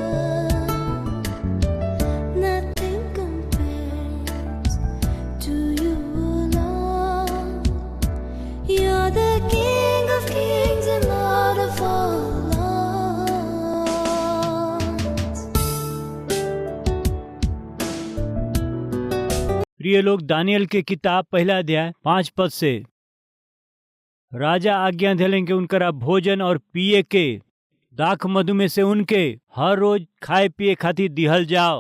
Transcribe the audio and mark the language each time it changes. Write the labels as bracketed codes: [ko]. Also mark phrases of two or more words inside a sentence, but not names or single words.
[en] Nothing compares to you, Lord. You're the King of kings and Lord of all lords. [bho] प्रिय लोग, दानियल के किताब पहला अध्याय 5 पद से। राजा आज्ञा दिलें कि उनकरा भोजन और पिए के दाख मधु में से उनके हर रोज खाए पिए खातिर दिहल जाओ।